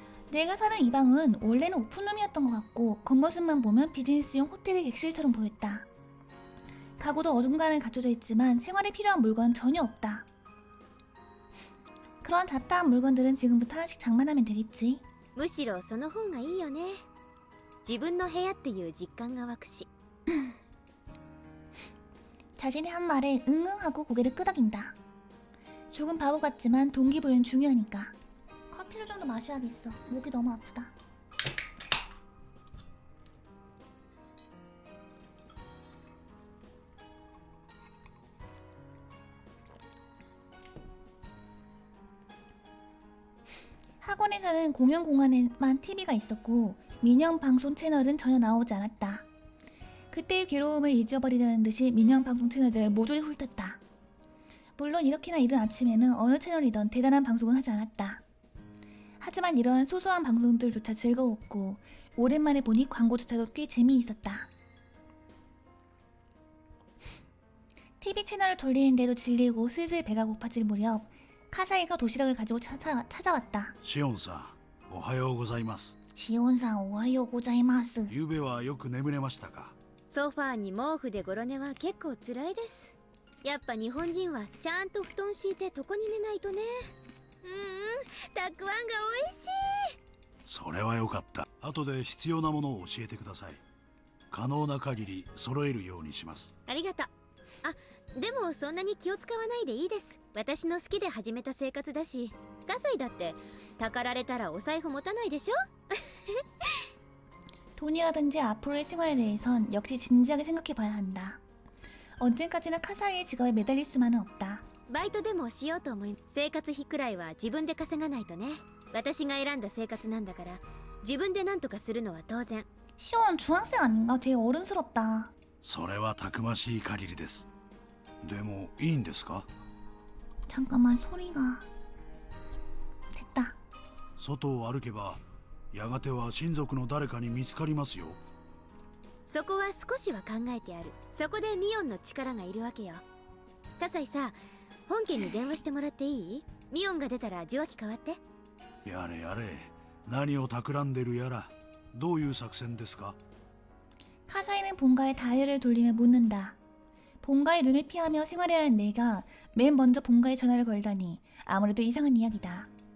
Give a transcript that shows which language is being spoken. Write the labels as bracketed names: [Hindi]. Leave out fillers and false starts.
[Korean] 내가 사는 이 방은 원래는 오픈룸이었던 것 같고 겉모습만 보면 비즈니스용 호텔의 객실처럼 보였다. 가구도 어중간하게 갖춰져 있지만 생활에 필요한 물건은 전혀 없다. 그런 잡다한 물건들은 지금부터 하나씩 장만하면 되겠지. [Japanese] むしろその方がいいよね。自分の部屋っていう実感が湧くし。 [Korean] 자신의 한 말에 응응하고 고개를 끄덕인다. 조금 바보 같지만 동기부여는 중요하니까. 커피를 좀 더 마셔야겠어. 목이 너무 아프다. 학원에서는 공연 공간에만 TV가 있었고 민영 방송 채널은 전혀 나오지 않았다. 그때의 괴로움을 잊어버리려는 듯이 민영 방송 채널들을 모조리 훑었다. 물론 이렇게나 이른 아침에는 어느 채널이든 대단한 방송은 하지 않았다. 하지만 이러한 소소한 방송들조차 즐거웠고 오랜만에 보니 광고조차도 꽤 재미있었다. TV 채널을 돌리는데도 질리고 슬슬 배가 고파질 무렵 카사이가 도시락을 가지고 찾아왔다. [Japanese] シオンさん、おはようございます。 시온상 오하요 고자이마스. ゆうべはよく眠れましたか。ソファーに毛布でゴロ寝は結構辛いです。やっぱ日本人はちゃんと布団敷いて床に寝ないとね。たくあんが美味しい。それはよかった。後で必要なものを教えてください。可能な限り揃えるようにします。ありがとう。あ、でもそんなに気を使わないでいいです。私の好きで始めた生活だし、葛西だってたかられたらお財布持たないでしょ。 [Korean] 돈이라든지 앞으로의 생활에 대해선 역시 진지하게 생각해봐야 한다. 언젠까지나 카사이의 직업에 매달릴 수만은 없다. [Japanese] バイトでもしようと思い、生活費くらいは自分で稼がないとね。私が選んだ生活なんだから自分で何とかするのは当然。 [Korean] 시원 중학생 아닌가? 되게 어른스럽다. [Japanese] それはたくましい限りです。でもいいんですか？ [Korean] 잠깐만 소리가 됐다. [Japanese] 外を歩けばやがては親族の誰かに見つかりますよ。そこは少しは考えてある。そこでミオンの力がいるわけよ。葛西さ、本家に電話してもらっていい？ミオンが出たら受話器代わって。やれやれ、何を企んでるやら。どういう作戦ですか？ [Korean] 카사이는 본가에 다이얼을 돌리며 묻는다. 본가의 눈을 피하며 생활해야 하는 내가 맨 먼저 본가에 전화를 걸다니 아무래도 이상한 이야기다.